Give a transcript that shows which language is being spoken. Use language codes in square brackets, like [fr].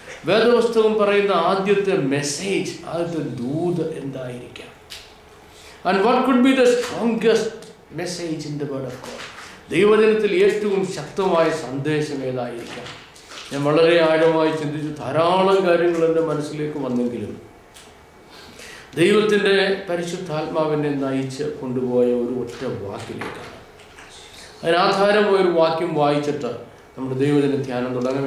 [ml] വേദപുസ്തകം പറയുന്ന ആദ്യത്തെ മെസ്സേജ്, ആദ്യത്തെ ദൂത് എന്തായിരിക്കാം? [en] And what could be the strongest message in the word of God? [ml] ദൈവജനത്തിൽ ഏറ്റവും ശക്തമായ സന്ദേശം ഏതായിരിക്കാം? ഞാൻ വളരെ ആഴമായി ചിന്തിച്ചു. ധാരാളം കാര്യങ്ങൾ എൻ്റെ മനസ്സിലേക്ക് വന്നെങ്കിലും ദൈവത്തിൻ്റെ പരിശുദ്ധാത്മാവിനെ നയിച്ച് കൊണ്ടുപോയ ഒരു ഒറ്റ വാക്കിലേക്കാണ്. അതിനാധാരമായ ഒരു വാക്യം വായിച്ചിട്ട് നമ്മുടെ ദൈവജന ധ്യാനം തുടങ്ങാം.